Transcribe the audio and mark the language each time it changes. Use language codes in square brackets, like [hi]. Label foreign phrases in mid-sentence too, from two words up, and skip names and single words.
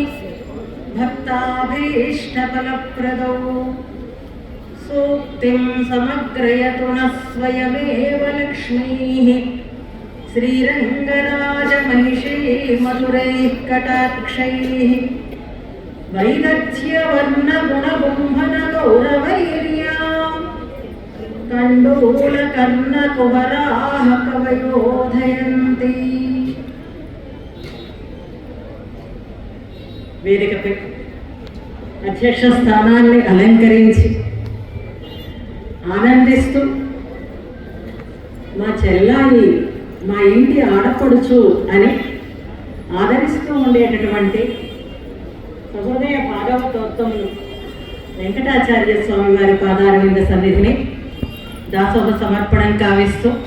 [sa] भक्ताभीष्टफलप्रदौ सूक्तिं समग्रयतु नः स्वयमेव लक्ष्मीः श्रीरङ्गराजमहिषैः मधुरैः कटाक्षैः वैदग्ध्यवर्णगुणगुम्भनगौरवैर्यां कण्डूलकर्णकुहराः कवयोधयन्ति। [te] వేదికపై అధ్యక్ష స్థానాన్ని అలంకరించి ఆనందిస్తూ మా చెల్లాయి మా ఇంటి ఆడపడుచు అని ఆదరిస్తూ ఉండేటటువంటి సహృదయ భాగవతోత్తములు వెంకటాచార్య స్వామి వారి పాదారవింద సన్నిధిని దాసోహ సమర్పణం కావిస్తూ